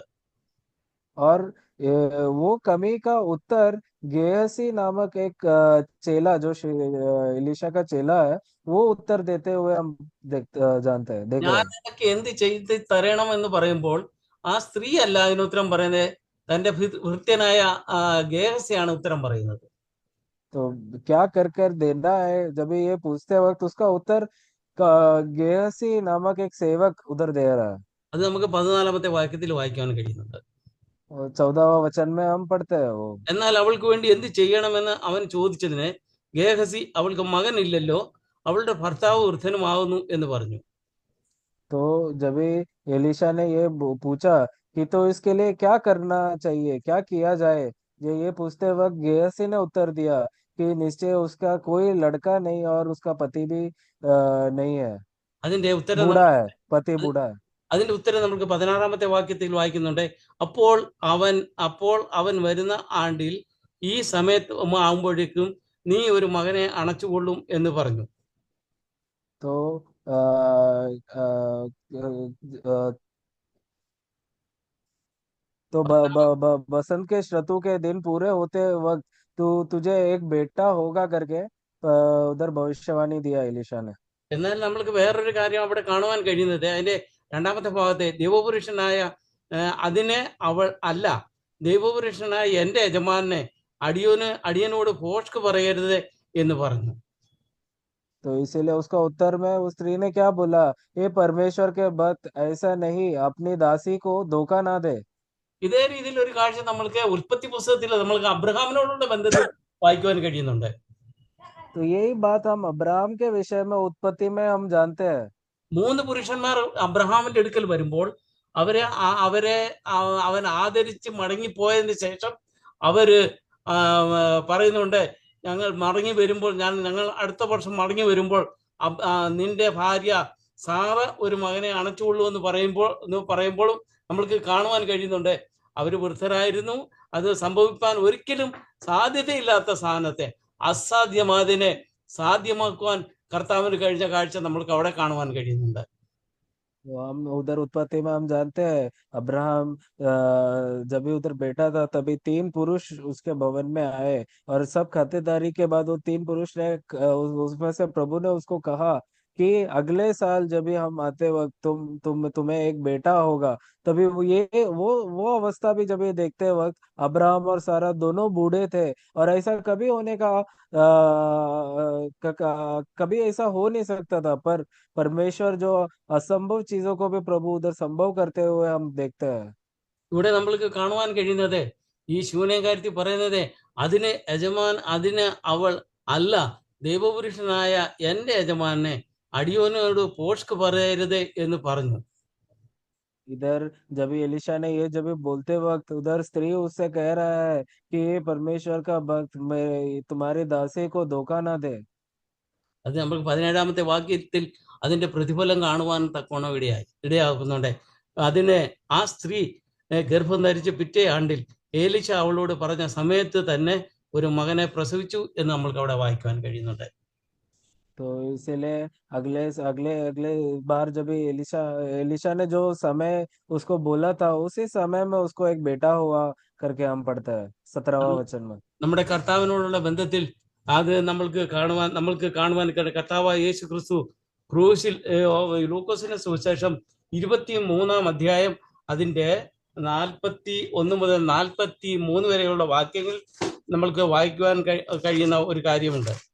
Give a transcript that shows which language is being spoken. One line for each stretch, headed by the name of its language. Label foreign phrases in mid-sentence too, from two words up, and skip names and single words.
Hindi: और वो कमी का उत्तर गेहसी नामक एक चेला जो एलिशा का चेला है, वो उत्तर देते हुए हम जानते हैं, देख रहे
Malayalam: ഞാൻ
Hindi: हैं।
Malayalam: നിനക്ക് എന്ത് ചെയ്ത് തരണം എന്ന് പറയുമ്പോൾ ആ സ്ത്രീ അല്ല അതിന് ഉത്തരം പറയുന്നത്, തന്റെ ഭൃത്യനായ ഗേഹസിയാണ് ഉത്തരം പറയുന്നത്.
Hindi: तो क्या कर कर देना है, जब ये पूछते वक्त उसका उत्तर गेहसी नामक एक सेवक उधर दे रहा है।
Malayalam: അത് നമുക്ക് 14-ാമത്തെ വാക്യത്തിൽ വായിക്കാൻ കഴിയുന്നുണ്ട്.
Hindi: और 14वां वचन में हम पढ़ते हैं वो।
Malayalam: എന്നാൽ അവൾക്ക് വേണ്ടി എന്ത് ചെയ്യണമെന്ന് അവൻ ചോദിച്ചതിന് ഗേഹസി, അവൾക്ക് മകനില്ലല്ലോ, അവളുടെ ഭർത്താവ് വൃദ്ധനുമാകുന്നു എന്ന് പറഞ്ഞു.
Hindi: तो जब एलिशा ने ये पूछा कि तो इसके लिए क्या करना चाहिए, क्या किया जाए, ये पूछते वक्त गेहसी ने उत्तर दिया कि निश्चय उसका कोई लड़का नहीं और उसका पति भी नहीं है,
Malayalam: അതിന്റെ ഉത്തരം
Hindi: बूढ़ा है, पति
Malayalam: അത്
Hindi: बूढ़ा है।
Malayalam: അതിന്റെ ഉത്തരം നമുക്ക് 16-ാമത്തെ വാക്യത്തിൽ വായിക്കുന്നുണ്ട്. അപ്പോൾ അവൻ അപ്പോൾ അവൻ വരുന്ന ആണ്ടിൽ ഈ സമയത്ത് ആകുമ്പോഴേക്കും നീ ഒരു മകനെ അണച്ചുകൊള്ളും എന്ന് പറഞ്ഞു.
Hindi: तो आ, आ, आ, तो बसंत के ऋतु के दिन पूरे होते वक्त तुझे एक बेटा होगा करके उधर भविष्यवाणी दिया एलिशा ने।
Malayalam: എന്നാൽ നമ്മൾക്ക് വേറൊരു കാര്യം അവിടെ കാണുവാൻ കഴിയുന്നത് അതിന്റെ രണ്ടാമത്തെ ഭാഗത്തെ ദൈവപുരുഷനായ അതിനെ അവൾ അല്ല, ദൈവപുരുഷനായ എൻ്റെ യജമാനെ അടിയനോട് ഭോഷ്ക് പറയരുത് എന്ന് പറഞ്ഞു.
Hindi: तो इसीलिए उसका उत्तर में उस स्त्री ने क्या बोला, ये परमेश्वर के भक्त ऐसा नहीं, अपनी दासी को धोखा ना दे।
Malayalam: ഇതേ രീതിയിൽ ഒരു കാഴ്ച നമ്മൾക്ക് ഉൽപ്പത്തി പുസ്തകത്തിൽ നമ്മൾക്ക് അബ്രഹാമിനോടുള്ള ബന്ധത്തിൽ വായിക്കുവാൻ കഴിയുന്നുണ്ട്.
Hindi: तो यही बात हम अब्राहम के विषय में उत्पत्ति में हम जानते हैं।
Malayalam: 3 പുരുഷന്മാർ അബ്രഹാമിന്റെ അടുക്കൽ വരുമ്പോൾ അവരെ അവൻ ആദരിച്ച് മടങ്ങിപ്പോയതിന് ശേഷം അവര് പറയുന്നുണ്ട്, ഞങ്ങൾ മടങ്ങി വരുമ്പോൾ ഞങ്ങൾ അടുത്ത വർഷം മടങ്ങി വരുമ്പോൾ നിന്റെ ഭാര്യ സാറ ഒരു മകനെ അണച്ചുകൊള്ളൂ എന്ന് പറയുമ്പോഴും നമ്മൾക്ക് കാണുവാൻ കഴിയുന്നുണ്ട് അവർ വൃദ്ധരായിരുന്നു. അത് സംഭവിക്കാൻ ഒരിക്കലും സാധ്യതയില്ലാത്ത സാധനത്തെ അസാധ്യമാതിനെ സാധ്യമാക്കുവാൻ കർത്താവിന് കഴിഞ്ഞ കാഴ്ച നമ്മൾക്ക് അവിടെ കാണുവാൻ കഴിയുന്നുണ്ട്.
Hindi: तो हम उधर उत्पत्ति में हम जानते हैं अब्राहम जब भी उधर बैठा था तभी 3 पुरुष उसके भवन में आए और सब खातिरदारी के बाद वो 3 पुरुष ने उसमें से प्रभु ने उसको कहा कि अगले साल जब भी हम आते वक्त तुम्हें एक बेटा होगा। तभी वो अवस्था भी जब ये देखते वक्त अब्राहम और सारा दोनों बूढ़े थे और ऐसा कभी होने का कभी ऐसा हो नहीं सकता था। पर परमेश्वर जो असंभव चीजों को भी प्रभु उधर संभव करते हुए हम देखते हैं।
Malayalam: ഇവിടെ നമ്മൾക്ക് കാണുവാൻ കഴിയുന്നത് ഈ ശൂന്യകാര്യത്തിൽ പറയുന്നത് അതിന് അവൾ അല്ല, ദൈവപുരുഷനായ എൻ്റെ യജമാനെ അടിയോനോട് പോഷ്ക് പറയരുത് എന്ന് പറഞ്ഞു.
Hindi: इधर जब एलिशा ने ये जब बोलते वक्त उधर स्त्री उससे कह रहा है कि ये परमेश्वर का भक्त तुम्हारी दासी को धोखा ना दे।
Malayalam: അത് നമുക്ക് 17-ാമത്തെ വാക്യത്തിൽ അതിന്റെ പ്രതിഫലം കാണുവാൻ തക്കോണം ഇടയാക്കുന്നുണ്ട്. അതിന് ആ സ്ത്രീ ഗർഭം ധരിച്ച് പിറ്റേ ആണ്ടിൽ ഏലിശ അവളോട് പറഞ്ഞ സമയത്ത് തന്നെ ഒരു മകനെ പ്രസവിച്ചു എന്ന് നമ്മൾക്ക് അവിടെ വായിക്കുവാൻ കഴിയുന്നുണ്ട്.
Hindi: तो इसीलिए अगले अगले अगले बार जब एलिशा ने जो समय उसको बोला था उसी समय में उसको एक बेटा हुआ करके हम पढ़ते हैं 17वां वचन में।
Malayalam: നമ്മുടെ കർത്താവിനോടുള്ള ബന്ധത്തിൽ അത് നമ്മൾക്ക് കാണുവാൻ കർത്താവായ യേശു ക്രിസ്തു ക്രൂശിൽ ലൂക്കോസിന്റെ സുവിശേഷം 23-ാം അധ്യായം അതിന്റെ 41 മുതൽ 43 വരെയുള്ള വാക്യങ്ങൾ നമ്മൾക്ക് വായിക്കുവാൻ കഴിയുന്ന ഒരു കാര്യമുണ്ട്.